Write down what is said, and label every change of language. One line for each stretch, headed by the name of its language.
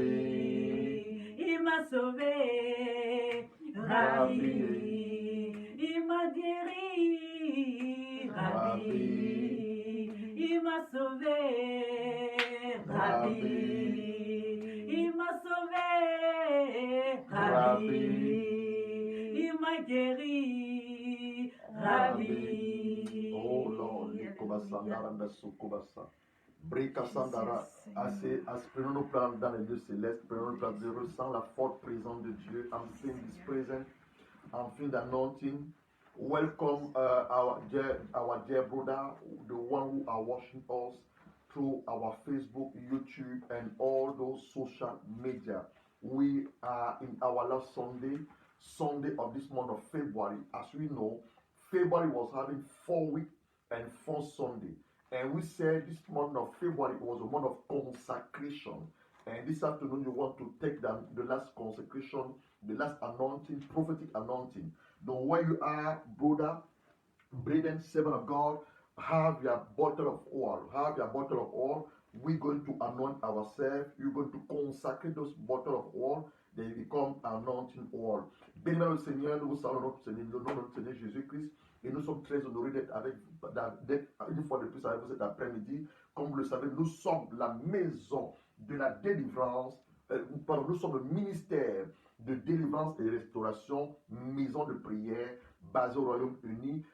French: il m'a sauvé, Rabbi, il m'a guéri, Rabbi, il m'a sauvé, Rabbi, il m'a sauvé, Rabbi, il m'a guéri, Rabbi. Oh Lord, Likobasandara Ndasukobasa. Brikasandara, prenons-nous place dans les lieux célestes, prenons-nous place de ressent la forte présence de Dieu.
English: I'm feeling His presence, I'm feeling the anointing. Welcome our dear brother, the one who are watching us through our Facebook, YouTube, and all those social media. We are in our last Sunday of this month of February. As we know, February was having 4 weeks and 4 Sunday. And we said this month of February was a month of consecration. And this afternoon you want to take the last consecration, the last anointing, prophetic anointing. Now where you are, brother, brethren, servant of God, have your bottle of oil. Have your bottle of oil. We're going to anoint ourselves. You're going to consecrate those bottle of oil. They become anointing oil.
French: Béni le Seigneur, nous vous saluons notre Seigneur, le nom de notre Seigneur Jésus-Christ. Et nous sommes très honorés d'être une fois de plus avec vous cet après-midi. Comme vous le savez, nous sommes la maison de la délivrance. Nous sommes le ministère de délivrance et restauration, maison de prière basée au Royaume-Uni.